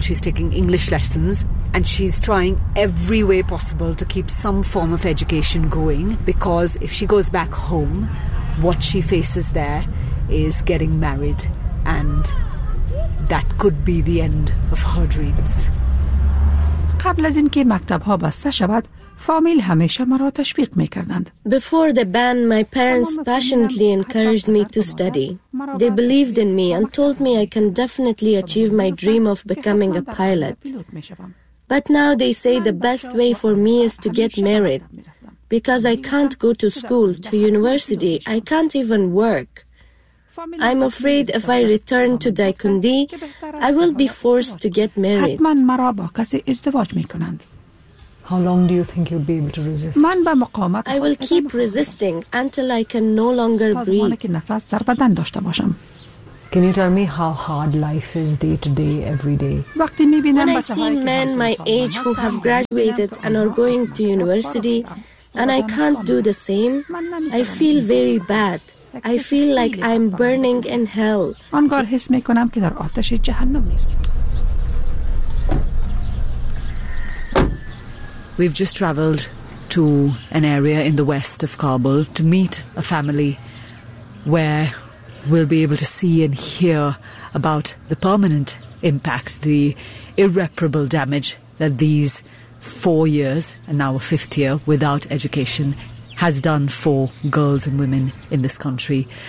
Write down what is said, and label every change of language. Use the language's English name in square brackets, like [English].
[English] She's taking English lessons and she's trying every way possible to keep some form of education going, because if she goes back home, what she faces there is getting married, and that could be the end of her dreams. [Persian] قبل از اینکه مکتب ها بسته شود، فامیل همیشه مرا تشویق میکردند. [English] Before the ban, my parents passionately encouraged me to study. They believed in me and told me I can definitely achieve my dream of becoming a pilot. But now they say the best way for me is to get married. Because I can't go to school, to university, I can't even work. I'm afraid if I return to Dikundi, I will be forced to get married. [Persian] حتما مرا با کسی ازدواج میکنند. [English] How long do you think you'll be able to resist? [Persian] من با مقاومت [English] I will keep resisting until I can no longer breathe. [Persian] تا زمانی که نفس در بدن داشته باشم. [English] Can you tell me how hard life is day to day, every day? When I see men my age who have graduated and are going to university, and I can't do the same, I feel very bad. I feel like I'm burning in hell. [Persian] آنگار حس میکنم که در آتش جهنم میسوزم. [English] We've just traveled to an area in the west of Kabul to meet a family where we'll be able to see and hear about the permanent impact, the irreparable damage that these 4 years and now a fifth year without education has done for girls and women in this country.